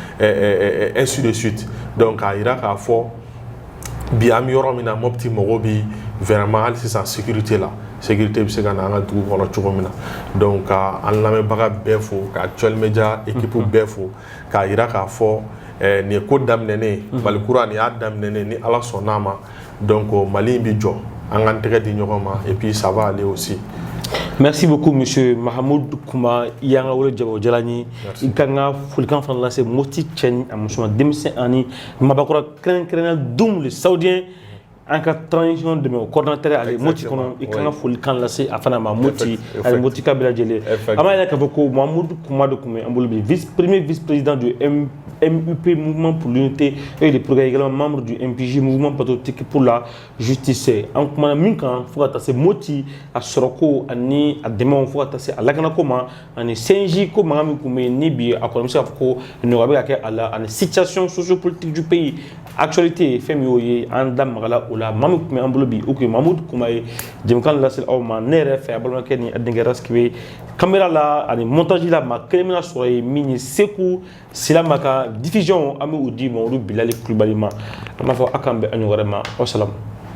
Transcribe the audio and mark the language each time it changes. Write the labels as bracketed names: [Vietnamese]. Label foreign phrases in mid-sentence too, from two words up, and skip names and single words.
[Bambara] nɔ ainsi de suite donc k'a jira k'a fɔ bi an bɛ yɔrɔ min na Mopti mago bɛ vraiment hali sisan sécurité la sécurité bɛ se ka na an ka dugu kɔnɔ cogo min na donc ka an lamɛnbaga bɛɛ fo ka Actuel Media équipe bɛɛ fo k'a jira k'a fɔ nin ye ko daminɛnen Mali kura nin y'a daminɛnen ni Ala sɔnn'a ma donc Mali in bɛ jɔ an k'an tɛgɛ di ɲɔgɔn ma [French] et puis ça va aller aussi. Merci beaucoup monsieur [Bambara] Mahamoud Kouma y'an ka wele jabo diyara n ye i ka n ka folikan fana lase Mopti cɛ ni a muso ma denmisɛn ani mabakɔrɔ kɛrɛnkɛrɛnnenya Doum [French] le saoudien [Bambara] an ka transition dɛmɛ o coordinateur ale Mopti kɔnɔ i ka n ka folikan lase a fana ma Mopti ani Mopti ka bɛɛ lajɛlen an b'a yira k'a fɔ ko Mahamoud Kouma de tun bɛ an bolo bi [French] premier vice-président du MUP Mouvement pour l'unité et le progrès également membre du MPJ Mouvement patriotique pour la justice [Bambara] an kumana min kan fo ka taa se Mopti a sɔrɔko ani a dɛmɛw fo ka taa se a lakanako ma ani CNJ ko mankan min tun bɛ yen ni bi a kɔni bɛ se k'a fɔ ko nɔgɔya bɛ ka kɛ a la ani [French] situation sociopolitique du pays actualité [Bambara] fɛn min y'o ye an da magala o la maa min tun bɛ an bolo bi o tun ye Mahamoud Kouma ye jɛmukan lase aw ma ne yɛrɛ fɛ a balimakɛ ni a denkɛ Raskibe caméra la ani montage la maa kelen bɛna sɔrɔ yen min ye Seku Silama ka diffusion an bɛ o di Mamadu Bilali Kulibali ma an b'a fɔ a k'an bɛn a ɲɔgɔn wɛrɛ ma wasalamu.